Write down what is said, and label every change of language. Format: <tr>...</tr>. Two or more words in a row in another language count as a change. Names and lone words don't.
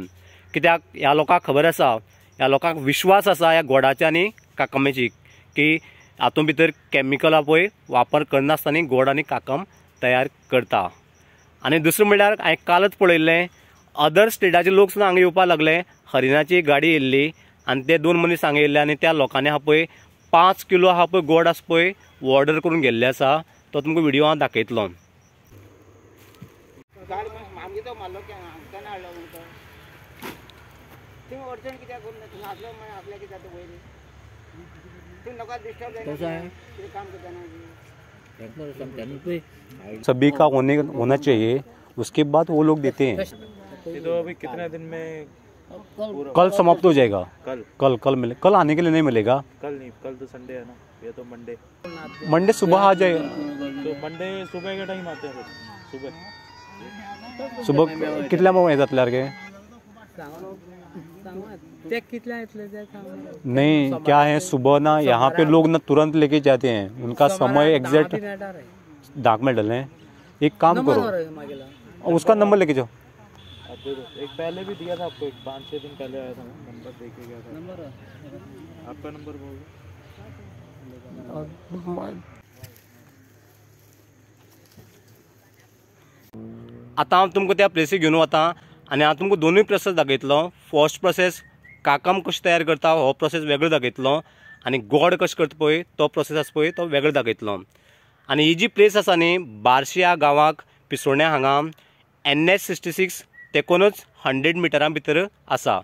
<kok>कित्याक ह्या लोकांक खबर आसा, ह्या लोकांक विश्वास आसा ह्या गोडाचे आनी काकामेची की हातूंत भितर कॅमिकल पळय वापर करनासतना गोड आनी काकम तयार करता। आनी दुसरें म्हणल्यार हांवें कालच पळयल्लें,</kok> <en>other state</en> <kok>लोक सुद्दां हांगा येवपाक लागले। हरिणाची गाडी येयल्ली आनी ते दोन मनीस हांगा येयल्ले आनी त्या लोकांनी आहा पळय 5 किलो आहा पळय गोड आसा पळय ऑर्डर करून गेल्ले आसा। तो तुमकां व्हिडिओ हांव दाखयतलो।</kok> <hi>सभी का होना चाहिए, उसके बाद वो लोग देते हैं। तो अभी कितने दिन में कल समाप्त हो जाएगा। कल मिले, कल आने के लिए नहीं मिलेगा। कल नहीं, कल तो संडे है ना, ये तो मंडे सुबह आ जाएगा। तो मंडे सुबह के टाइम आते हैं।</hi> <kok>सुबह कितल्या मग येतात लागे?</kok> <hi>नहीं, क्या है सुबह ना यहाँ पे लोग ना तुरंत लेके जाते हैं, उनका समय एग्जैक्ट डाक में डले। एक काम करो, उसका नंबर लेके जाओ। एक पहले भी दिया था आपको, 5-6 दिन पहले आया था, नंबर देके गया था। आपका नंबर बोलो।</hi> <kok>आता हांव तुमकां त्या प्लेसीर घेवन वता आनी हांव तुमकां दोनूय प्रोसेस दाखयतलो।</kok> <en>first process</en> <kok>काकम कशी तयार करता हो प्रोसेस वेगळो दाखयतलो आनी गोड कशें करता पळय तो प्रोसेस आसा पळय तो वेगळो दाखयतलो। आनी ही जी प्लेस आसा न्ही बार्शी ह्या गांवाक पिसोण्या हांगा NH66 तेकोनूच 100 मिटरां भितर आसा।</kok>